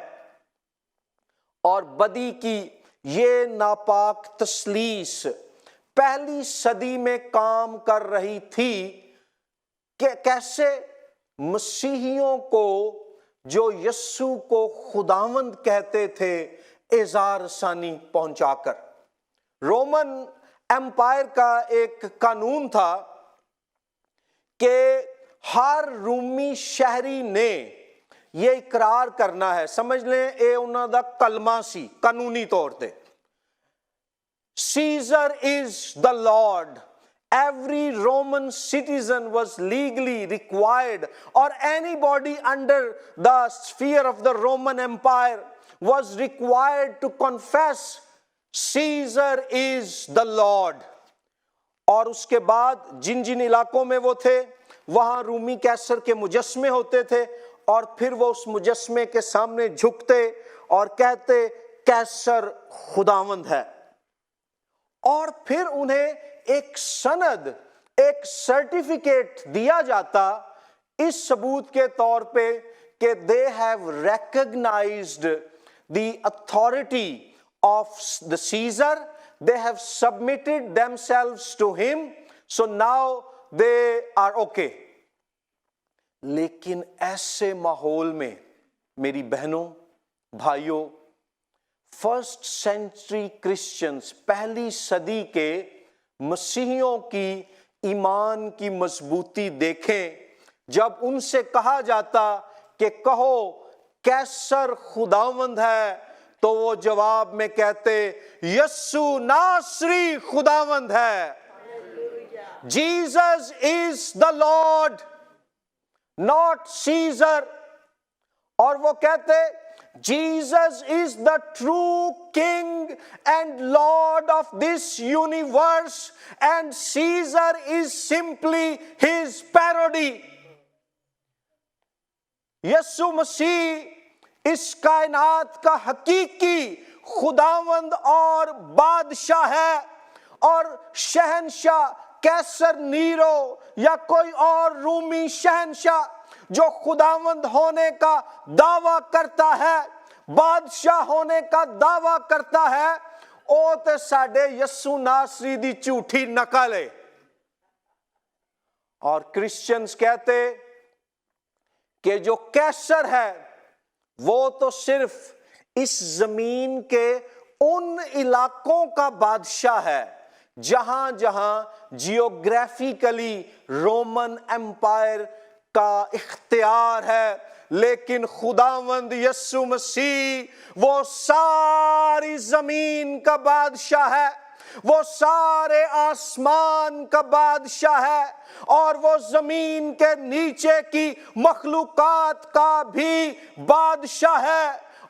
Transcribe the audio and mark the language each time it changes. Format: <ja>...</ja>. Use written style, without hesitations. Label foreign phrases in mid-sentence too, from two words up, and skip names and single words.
<ur>اور بدی کی یہ ناپاک تثلیث پہلی صدی میں کام کر رہی تھی کہ کیسے مسیحیوں کو جو یسوع کو خداوند کہتے تھے ایذا رسانی پہنچا کر۔ رومن امپائر کا ایک قانون تھا کہ ہر رومی شہری نے یہ اقرار کرنا ہے، سمجھ لیں</ur> <pa>اے انہاں دا کلمہ سی قانونی طور تے،</pa> <en>Caesar is the Lord۔ Every Roman citizen was legally required, or anybody under the sphere of the Roman Empire was required to confess Caesar is the Lord۔</en> <ur>اور اس کے بعد جن جن علاقوں میں وہ تھے وہاں رومی کیسر کے مجسمے ہوتے تھے، اور پھر وہ اس مجسمے کے سامنے جھکتے اور کہتے کیسر خداوند ہے، اور پھر انہیں ایک سند، ایک سرٹیفکیٹ دیا جاتا اس ثبوت کے طور پہ کہ</ur> <en>they have recognized the authority of the Caesar, they have submitted themselves to him, so now they are okay۔</en> <ur>لیکن ایسے ماحول میں میری بہنوں بھائیوں،</ur> <en>first century Christians,</en> <ur>پہلی صدی کے مسیحیوں کی ایمان کی مضبوطی دیکھیں۔ جب ان سے کہا جاتا کہ کہو کیسر خداوند ہے تو وہ جواب میں کہتے یسوع ناصری خداوند ہے۔ Jesus is the Lord, not Caesar۔ اور وہ کہتے</ur> <en>Jesus is the true King and Lord of this universe, and Caesar is simply his parody۔</en> <ur>یسوع مسیح اس کائنات کا حقیقی خداوند اور بادشاہ ہے، اور شہنشاہ کیسر نیرو یا کوئی اور رومی شہنشاہ جو خداوند ہونے کا دعویٰ کرتا ہے، بادشاہ ہونے کا دعویٰ کرتا ہے،</ur> <pa>او تے ساڈے یسوع ناصری دی جھوٹی نقل ہے۔</pa> <ur>اور کرسچنز کہتے کہ جو کیسر ہے وہ تو صرف اس زمین کے ان علاقوں کا بادشاہ ہے جہاں جہاں جیوگرافیکلی رومن امپائر کا اختیار ہے، لیکن خداوند یسوع مسیح وہ ساری زمین کا بادشاہ ہے، وہ سارے آسمان کا بادشاہ ہے، اور وہ زمین کے نیچے کی مخلوقات کا بھی بادشاہ ہے۔</ur>